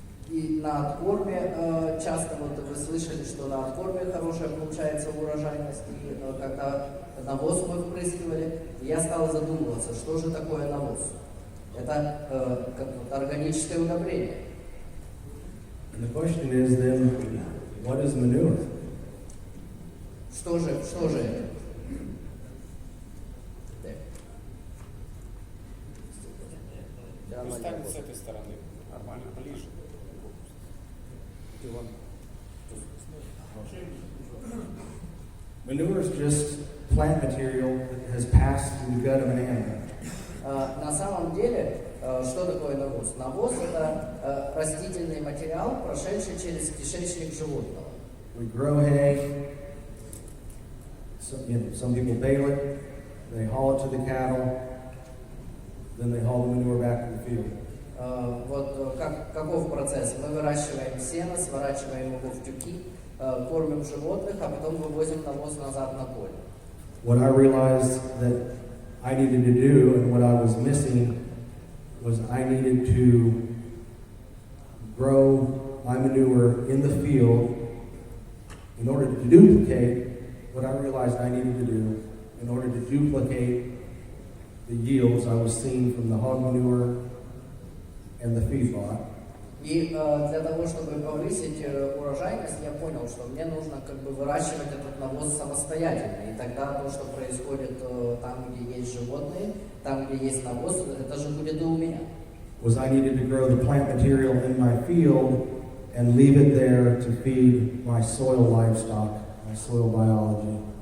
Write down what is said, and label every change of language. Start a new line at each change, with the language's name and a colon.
Russian: И на откорме часто вот вы слышали, что на откорме хорошая получается урожайность, и когда навоз мы впрыскивали, я стал задумываться, что же такое навоз. Это как вот органическое удобрение.
English: And the question is then, what is manure?
Russian: Что же это? Ну, ставить с этой стороны. Нормально, ближе.
English: Manure is just plant material that has passed through the gut of an animal.
Russian: На самом деле, что такое навоз? Навоз – это растительный материал, прошедший через кишечник животного.
English: We grow hay. Some people bale it. They haul it to the cattle. Then they haul the manure back to the field.
Russian: Вот каков процесс? Мы выращиваем сено, сворачиваем его в тюки, кормим животных, а потом вывозим навоз назад на поле.
English: What I realized that I needed to do and what I was missing was I needed to grow my manure in the field in order to duplicate what I realized I needed to do in order to duplicate the yields I was seeing from the hog manure and the feedlot.
Russian: И для того, чтобы повысить урожайность, я понял, что мне нужно как бы выращивать этот навоз самостоятельно. И тогда то, что происходит там, где есть животные, там, где есть навоз, это же будет и у меня.
English: Was I needed to grow the plant material in my field and leave it there to feed my soil livestock, my soil biology.